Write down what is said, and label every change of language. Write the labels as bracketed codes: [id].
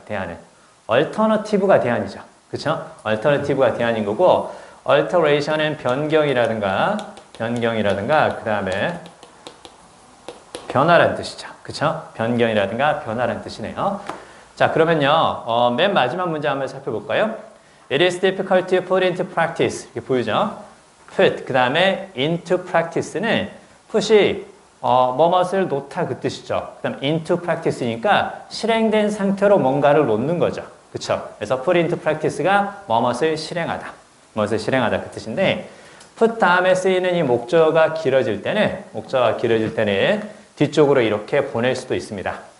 [ko] 대안은 alternative가 대안이죠. 그렇죠? alternative가 대안인 거고 alteration은 변경이라든가 그 다음에 변화란 뜻이죠. 그렇죠? 변경이라든가 변화란 뜻이네요. 자, 그러면요. 맨 마지막 문제 한번 살펴볼까요? [en] It is difficult to put into practice. [ko] 이렇게 보이죠? put, 그 다음에 into practice는 put이 뭐뭇을 놓다 그 뜻이죠. 그 다음 into practice니까 실행된 상태로 뭔가를 놓는 거죠. 그쵸? 그래서 put into practice가 뭐뭇을 실행하다. 뭐뭇을 실행하다 그 뜻인데 put 다음에 쓰이는 이 목적어가 길어질 때는 뒤쪽으로 이렇게 보낼 수도 있습니다.